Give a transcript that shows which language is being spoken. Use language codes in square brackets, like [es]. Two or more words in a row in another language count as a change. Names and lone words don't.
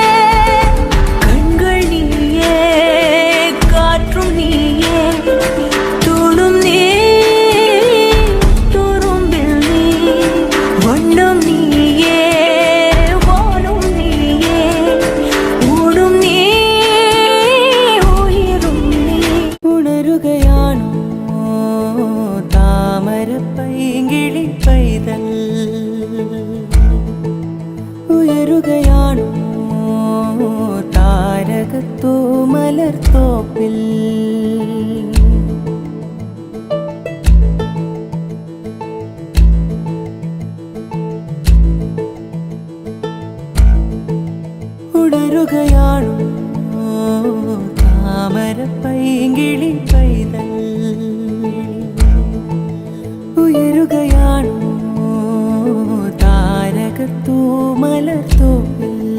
[ta] கண்கள் நீயே, காற்றும் நீயே, தூணும் நீ, துரும்பில் நீ, வண்ணம் நீயே, வானம் நீயே, ஊடும் நீ, உயிரும் நீ. [ml] ഉണരുകയാണോ താമരപ്പൈങ്കിളി പൈതൽ, ഉയരുകയാണോ താരകത്തോ മലർത്തോപ്പിൽ. ഉണരുകയാണോ താമരപ്പൈങ്കിളി പൈതൽ, ഉയരുകയാണോ താരകത്തോ മലർത്തോപ്പിൽ.